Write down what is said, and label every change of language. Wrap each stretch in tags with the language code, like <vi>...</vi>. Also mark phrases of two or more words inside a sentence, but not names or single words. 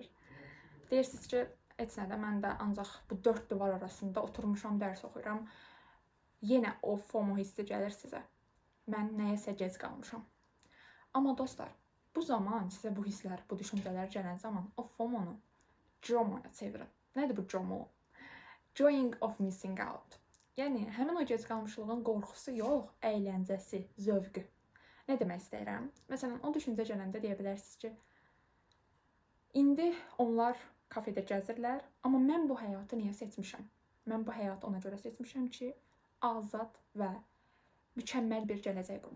<az>Deyirsiniz ki, heç nədə, mən də ancaq bu 4 divar arasında oturmuşam, dərs oxuyuram. Yenə o FOMO hissi gəlir sizə. Mən nəyəsə gec qalmışam. Amma dostlar, bu zaman sizə bu hisslər, bu düşüncələr gələn zaman o FOMO-nu JOMO-ya çevirin. Nədir bu JOMO?</az> <en>Joying of missing out.</en> <az>Yəni, həmin o gec qalmışlığın qorxusu yox, əyləncəsi, zövqü. Nə demək istəyirəm? Məsələn, o düşüncə gələndə deyə bilərsiniz ki, indi onlar kafedə gəzirlər, amma mən bu həyatı niyə seçmişəm? Mən bu həyatı ona görə seçmişəm ki, azad və mükəmməl bir gələcək qurun.</az>